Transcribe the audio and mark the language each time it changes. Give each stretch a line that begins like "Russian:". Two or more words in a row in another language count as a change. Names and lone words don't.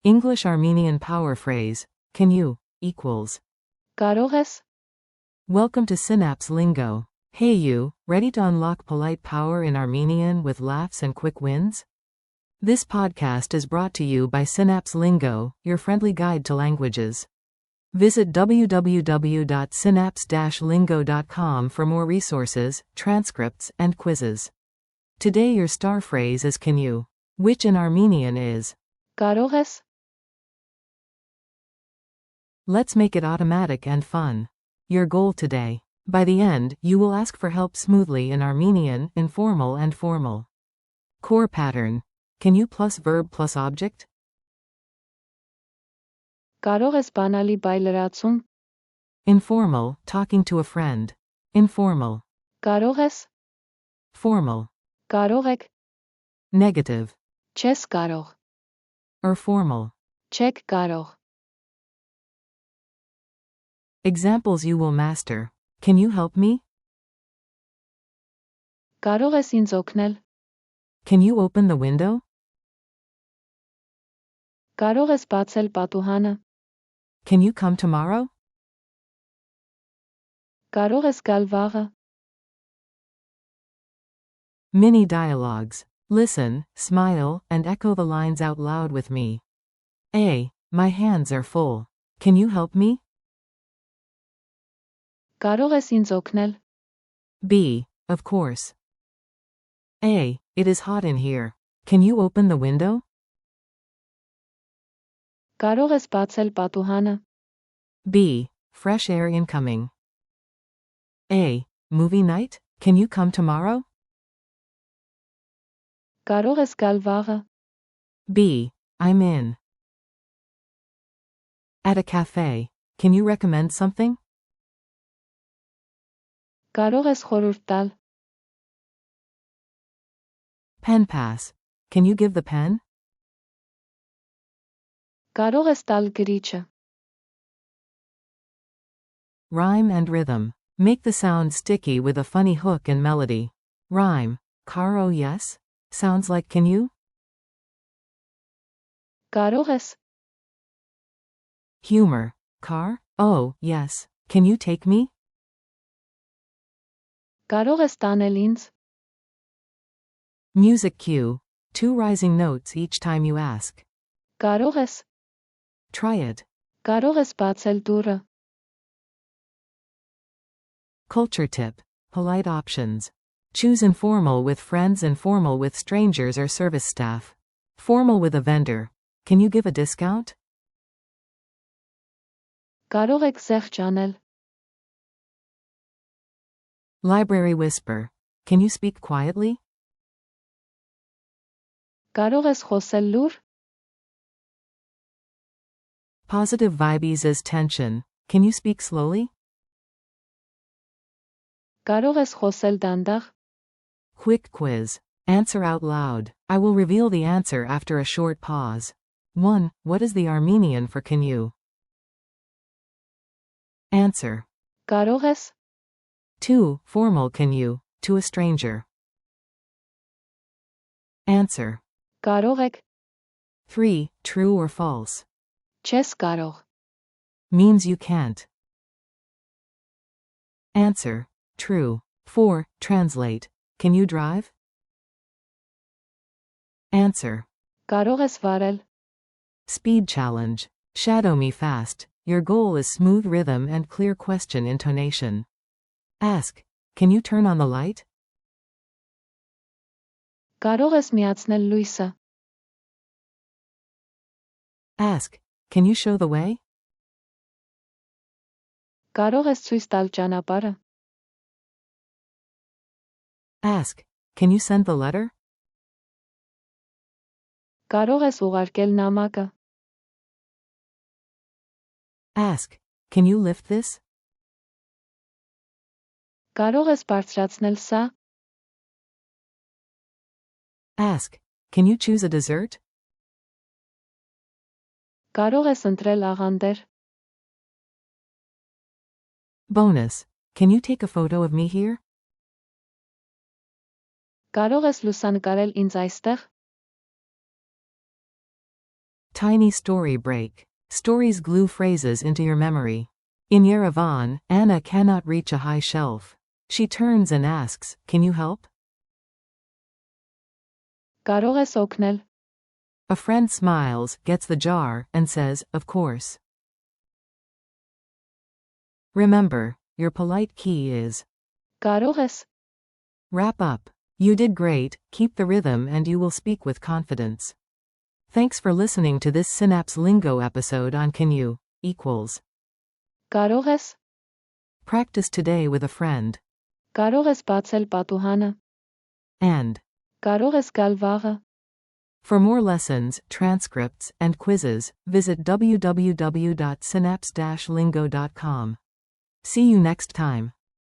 English: English-Armenian power phrase, can you, equals.
Armenian: Կարող ես?
English: Welcome to Synapse Lingo. Hey you, ready to unlock polite power in Armenian with laughs and quick wins? This podcast is brought to you by Synapse Lingo, your friendly guide to languages. Visit www.synapse-lingo.com for more resources, transcripts, and quizzes. Today your star phrase is can you, which in Armenian is.
Armenian: Կարող ես?
English: Let's make it automatic and fun. Your goal today. By the end, you will ask for help smoothly in Armenian, informal and formal. Core pattern. Can you plus verb plus object?
Armenian: Կարող ես բանալի բայ լրացում?
English: Informal, talking to a friend. Informal.
Armenian: Կարող ես?
English: Formal.
Armenian: Կարող եք?
English: Negative.
Armenian: Չես կարող.
English: Or formal.
Armenian: Չեք կարող.
English: Examples you will master. Can you help me?
Armenian: Կարող ես ինձ օգնել?
English: Can you open the window?
Armenian: Կարող ես բացել պատուհանը?
English: Can you come tomorrow?
Armenian: Կարող ես գալ վաղը?
English: Mini dialogues. Listen, smile, and echo the lines out loud with me. A. My hands are full. Can you help me?
Armenian: Կարող ես ինձ օգնել?
English: B. Of course. A. It is hot in here. Can you open the window?
Armenian: Կարող ես բացել պատուհանը?
English: B. Fresh air incoming. A. Movie night? Can you come tomorrow?
Armenian: Կարող ես գալ վաղը?
English: B. I'm in. At a cafe. Can you recommend something?
Armenian: Կարող ես խորհուրդ տալ?
English: Pen pass. Can you give the pen?
Armenian: Կարող ես տալ գրիչը?
English: Rhyme and rhythm. Make the sound sticky with a funny hook and melody. Rhyme.
Armenian: Կարող ես?
English: Sounds like can you?
Armenian: Կարող ես?
English: Humor. Car? Oh, yes. Can you take me?
Armenian: Կարող ես տանել ինձ?
English: Music cue. 2 rising notes each time you ask.
Armenian: Կարող ես?
English: Try it.
Armenian: Կարող ես բացել դուռը?
English: Culture tip. Polite options. Choose informal with friends and formal with strangers or service staff. Formal with a vendor. Can you give a discount?
Armenian: Կարող եք զեղչ անել?
English: Library whisper. Can you speak quietly?
Armenian: Կարող ես խոսել լուր?
English: Positive vibes as tension. Can you speak slowly?
Armenian: Կարող ես խոսել դանդաղ?
English: Quick quiz. Answer out loud. I will reveal the answer after a short pause. 1. What is the Armenian for can you? Answer.
Armenian: Կարող ես?
English: 2. Formal can you, to a stranger. Answer.
Armenian: Կարող եք?
English: 3. True or false.
Armenian: Չես կարող.
English: Means you can't. Answer. True. 4. Translate. Can you drive? Answer.
Armenian: Կարող ես վարել?
English: Speed challenge. Shadow me fast. Your goal is smooth rhythm and clear question intonation. Ask. Can you turn on the light?
Armenian: Կարող ես միացնել լույսը?
English: Ask. Can you show the way?
Armenian: Կարող ես ցույց տալ ճանապարհը?
English: Ask. Can you send the letter?
Armenian: Կարող ես ուղարկել նամակը?
English: Ask. Can you lift this?
Armenian: Կարող ես բարձրացնել սա?
English: Ask. Can you choose a dessert?
Armenian: Կարող ես ընտրել աղանդեր?
English: Bonus. Can you take a photo of me here?
Armenian: Կարող ես լուսանկարել ինձ այստեղ?
English: Tiny story break. Stories glue phrases into your memory. In Yerevan, Anna cannot reach a high shelf. She turns and asks, "Can you help?"
Armenian: Կարող ես օգնել։
English: A friend smiles, gets the jar, and says, "Of course." Remember, your polite key is
Armenian: Կարող ես։
English: wrap up. You did great, keep the rhythm and you will speak with confidence. Thanks for listening to this Synapse Lingo episode on Can You equals.
Armenian: Կարող ես։
English: Practice today with a friend.
Armenian: Կարող ես բացել պատուհանը։
English: And
Armenian: Կարող ես գալ վաղը։
English: for more lessons, transcripts, and quizzes, visit www.synapse-lingo.com. See you next time.